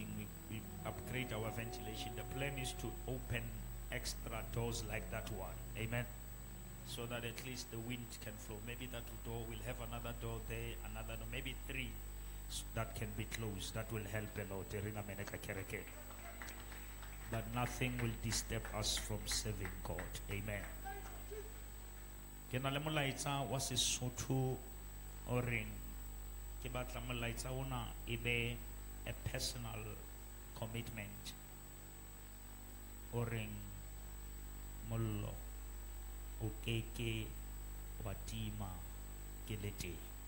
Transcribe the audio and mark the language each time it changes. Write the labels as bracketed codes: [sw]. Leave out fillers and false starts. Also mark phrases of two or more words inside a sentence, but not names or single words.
[en] We upgrade our ventilation. The plan is to open extra doors like that one. Amen. So that at least the wind can flow. Maybe that door will have another door there, another door, maybe 3 that can be closed. That will help a lot. But nothing will disturb us from serving God. Amen. [st] Kena le molaetsa wa Sesotho o reng ke batla molaetsa ona e be [en] a personal commitment [st] o reng mollo o keke wa tima ke le teng.